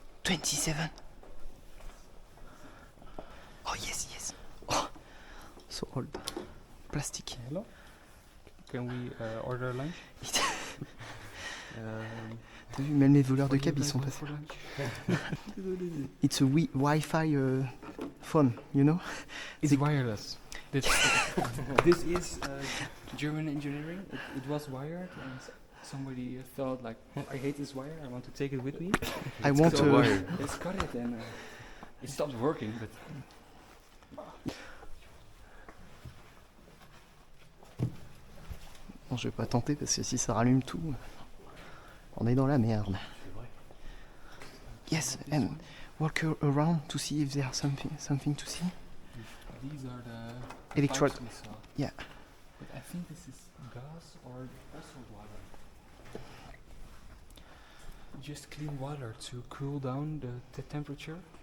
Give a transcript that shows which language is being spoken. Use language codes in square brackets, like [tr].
[en] 27. Oh yes, yes. Oh, so old. Plastic. Hello? Can we order lunch? [fr] T'as vu, même les voleurs de cab, ils sont passés. [en] It's a Wi-Fi phone, you know? It's wireless. This is German engineering. It was wired, and somebody thought like, I hate this wire. I want to take it with me. I want to. Let's cut it, and it stopped working. But [fr] Bon, je vais pas tenter parce que si ça rallume tout, on est dans la merde. c'est vrai. [en] Yes, This and one? walk around to see if there's something to see. These are the Electrode. pipes we saw. Yeah. But I think this is gas or also water. Just clean water to cool down the temperature.